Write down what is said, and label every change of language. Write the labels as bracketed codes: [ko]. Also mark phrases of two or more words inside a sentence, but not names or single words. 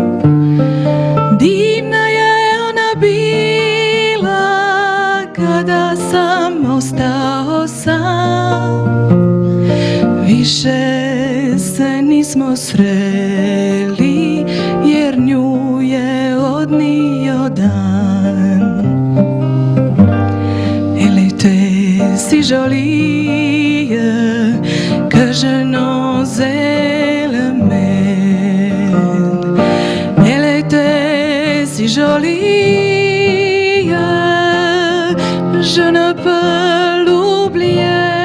[hr] Divna je ona bila kada sam ostao sam. Više se nismo sreli jer nju je odnio dan. [fr] Elle était si jolie que je n'osais l'aimer. Elle était si jolie, je ne peux l'oublier.